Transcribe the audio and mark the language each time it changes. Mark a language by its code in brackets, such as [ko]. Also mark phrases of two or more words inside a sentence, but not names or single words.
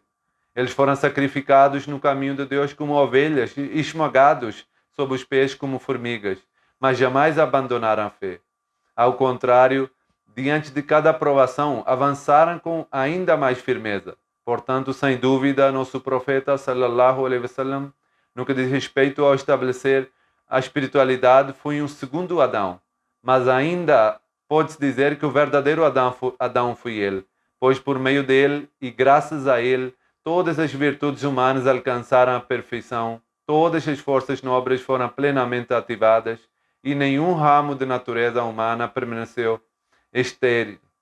[pt] Eles foram sacrificados no caminho de Deus como ovelhas e esmagados sob os pés como formigas, mas jamais abandonaram a fé. Ao contrário, diante de cada aprovação, avançaram com ainda mais firmeza. Portanto, sem dúvida, nosso profeta [ar] صلى الله عليه وسلم, [pt] no que diz respeito ao estabelecer a espiritualidade, foi um segundo Adão, mas ainda pode-se dizer que o verdadeiro Adão foi ele, pois por meio dele e graças a ele, todas as virtudes humanas alcançaram a perfeição, todas as forças nobres foram plenamente ativadas e nenhum ramo de natureza humana permaneceu estéril.